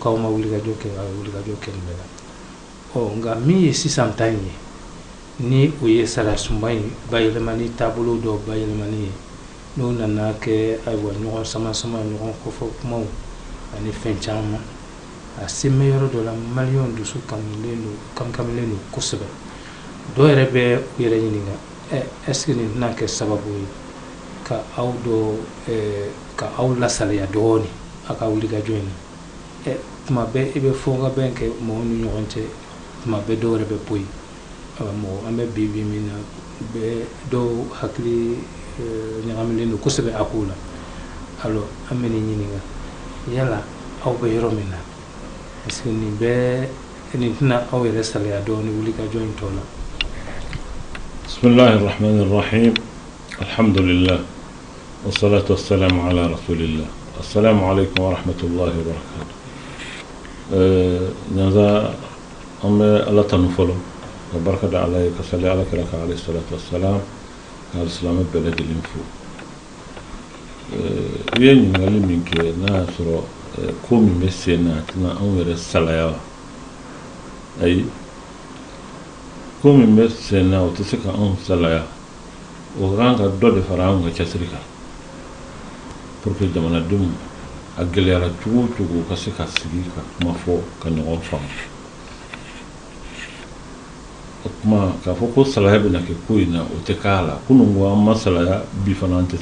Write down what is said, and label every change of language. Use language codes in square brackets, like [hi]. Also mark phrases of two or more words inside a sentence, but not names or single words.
[bm] k'aw ma wulikajɔ kɛ a ye wulikajɔ kɛ nin bɛɛ la nka min ye sisan ta in ye ni o ye sariya sunba in bayɛlɛmani taabolo dɔw bayɛlɛmani ye n'o nana kɛ ayiwa ɲɔgɔn sama ɲɔgɔn kɔfɛ kumaw ani fɛn caman a se mɛ yɔrɔ dɔ la maliyɛnw dusu kamilen don kosɛbɛ dɔw yɛrɛ bɛ u yɛrɛ ɲininka [fr] est-ce que [bm] nin tɛna kɛ sababu ye ka aw lasaliya dɔɔni a ka wulikajɔ in na tuma bɛɛ i bɛ fɔ ka bɛn kɛ mɔgɔw ni ɲɔgɔn cɛ tuma bɛɛ dɔw yɛrɛ bɛ poyi mɔgɔ an bɛ bi min na bɛɛ dɔw hakili ɲagamilen don kosɛbɛ a ko la alors an bɛ nin ɲininka yala aw bɛ yɔrɔ min na [fr] est-ce que [bm] nin tɛna aw yɛrɛ saliya dɔɔni wulikajɔ in tɔ la. [ar] بسم الله الرحمن الرحيم الحمد لله والصلاة والسلام على رسول الله السلام عليكم ورحمة الله وبركاته. [bm] Nyanza an bɛ ala tanu fɔlɔ ka barika da ala ye ka sali ala kira kan [ar] عليه الصلاة والسلام [bm] ka silamɛ bɛɛ lajɛlen fo i ye ɲininkali min kɛ n'a y'a sɔrɔ ko min bɛ sen na a tɛna anw yɛrɛ salaya wa ayi ko min bɛ sen na o tɛ se ka anw salaya o kan ka dɔ de fara anw ka cɛsiri kan [fr] pour que [bm] jamanadenw a gɛlɛyara cogo o cogo ka se ka sigi ka kuma fɔ ka ɲɔgɔn faamu o kuma k'a fɔ ko salaya bɛna kɛ ko in na o tɛ k'a la kunun ko an ma salaya bi fana an tɛ